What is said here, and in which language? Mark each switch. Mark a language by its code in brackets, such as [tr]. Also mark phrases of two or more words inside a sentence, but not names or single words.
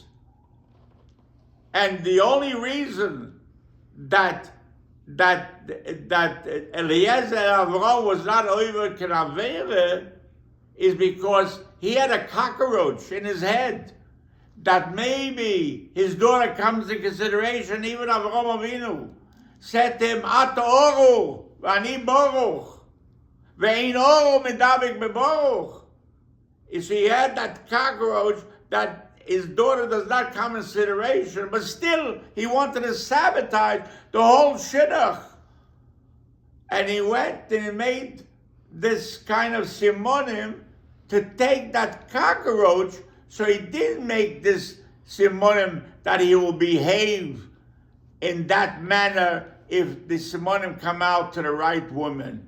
[en] And the only reason that Eliezer Avraham was not over Kenavere is because he had a cockroach in his head that maybe his daughter comes into consideration. Even Avraham Avinu said to him, [he] Ata oru, v'ani boruch, ve'in oru medabik beboruch. [en] You see, he had that cockroach that his daughter does not come in consideration, but still he wanted to sabotage the whole shidduch. And he went and he made this kind of simonim to take that cockroach, so he didn't make this simonim that he will behave in that manner if the simonim come out to the right woman.